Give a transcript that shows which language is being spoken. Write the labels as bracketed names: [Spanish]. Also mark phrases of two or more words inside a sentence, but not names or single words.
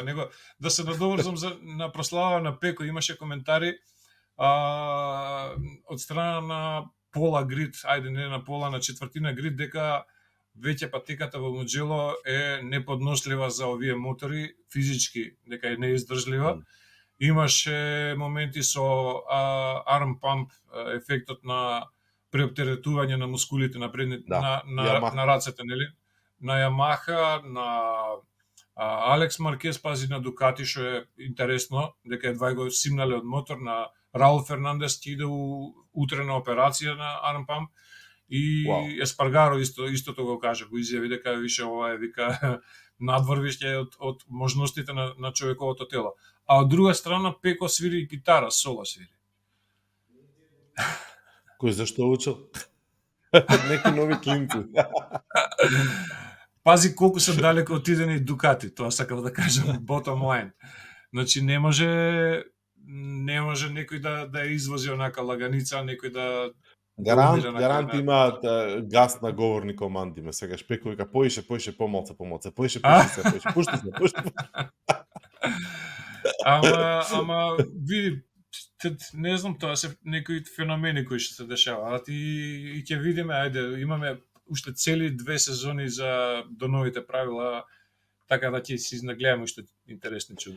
[Macedonian] Него да се надоврзам на прослава на Пеко, имаше коментари од страна на пола грид, ајде не на пола, на четвртина грид, дека веќе патеката во Муџело е неподнослива за овие мотори, физички, дека е неиздржлива. Имаше моменти со [English] arm pump, [Macedonian] ефектот на преоптеретување на мускулите на предните, на рацете, нели? На Yamaha, на Алекс Маркес, пази на Дукати, што е интересно, дека едва го симнале од мотор. На Раул Фернандес ќе иде утре на операција на [English] arm pump. [Macedonian] И Еспаргаро истото го кажа, го изјави дека више ова е, вика, надвор више од можностите на човековото тело. А од друга страна Пеко свири гитара, соло свири. Кој зашто учил? Неки нови клинци. Пази колку се далеко отидени Дукати, тоа сакав да кажам, [English] bottom line. [Macedonian] Значи не може некој да извози онака лаганица, некој да Гарант има гас на говорни команди, ме сега Шпеко вика поише помалце, поише се. Ама види, не знам, тоа се некои феномени кои што се дешаваат и ќе видиме, ајде, имаме уште цели 2 сезони до новите правила, така да ќе си изнагледаме уште интересни чуда.